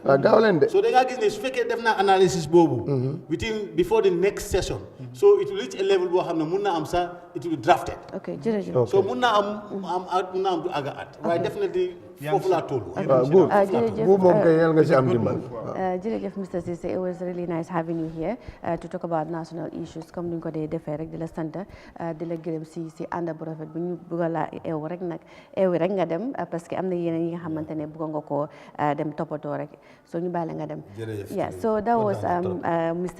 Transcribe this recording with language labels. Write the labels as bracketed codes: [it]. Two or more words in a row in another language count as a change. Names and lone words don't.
[wo] gaaw leen de so da ngaa gis ne su fekkee def naa analysis boobu [en] before the next session so it will reach a level [wo] boo xam ne mun naa am sax [en] it will be drafted [wo] ok jërëjëf so mun naa am du àgga at waaye definitely foofu laa toll. [en] Good. [wo] Bu moom kay yàlla nga ci am dimbal. Jërëjëf Mr. Cissé, [en] it was really nice having you here to talk about national issues [fr] comme ni [wo] ñu ko dee defee rek di la sant di la gërëm si ànd bu rafet bu ñu bëgg la eew rek nga dem [fr] parce que [wo] am na yeneen yi nga xamante ne bëgg nga koo dem toppatoo rek so ñu bàyyi la nga dem. [en] Yeah, so that was Mr.